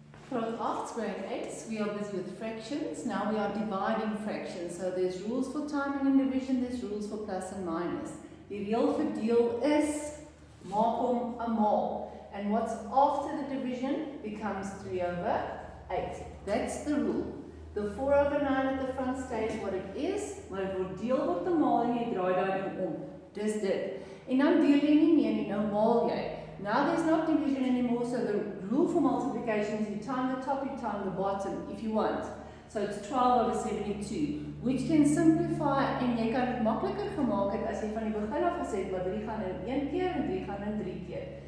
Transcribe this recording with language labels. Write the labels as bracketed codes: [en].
[af] Graad 8, [en] grade 8, we are busy with fractions. Now we are dividing fractions. So there's rules for timing and division, there's rules for plus and minus. [af] Die reël vir deel is, maak hom 'n maal. [en] And what's after the division becomes 3/8. That's the rule. The 4/9 at the front stays what it is, [af] maar het word deel word 'n maal en jy draai daai ding om. Dis dit. En dan deel jy nie meer nie, nou maal jy. [en] Now there's not division anymore, so the rule for multiplication is you time the top, you time the bottom, if you want. So it's 12/72, which can simplify, [af] en jy kan dit makliker gemaak het as jy van die begin af gesê het, maar 3 gaan in 1 keer en 3 gaan in 3 keer.